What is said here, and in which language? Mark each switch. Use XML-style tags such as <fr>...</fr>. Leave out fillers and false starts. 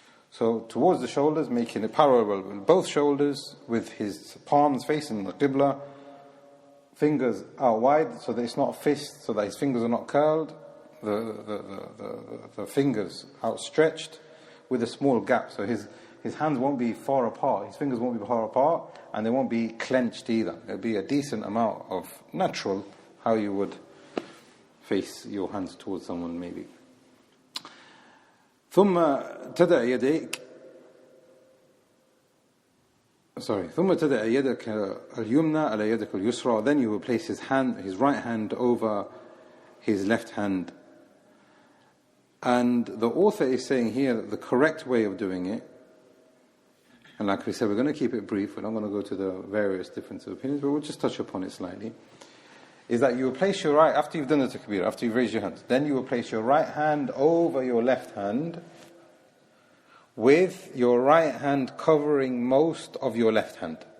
<en>So towards the shoulders, making it parallel with both shoulders, with his palms facing the Qibla, fingers out wide so that it's not a fist, so that his fingers are not curled, the fingers outstretched with a small gap, so his hands won't be far apart, his fingers won't be far apart, and they won't be clenched either. It'll be a decent amount of natural, how you would face your hands towards someone maybe.</en> <ar>ثم تدع يديك يدك اليمنى على يدك اليسرى.</ar> <en>Then you will place his right hand over his left hand. And the author is saying here that the correct way of doing it, and like we said, we're going to keep it brief, we're not going to go to the various differences of opinions, but we'll just touch upon it slightly, is that you will place your right, after you've done the takbir, after you've raised your hands, then you will place your right hand over your left hand, with your right hand covering most of your left hand.</en>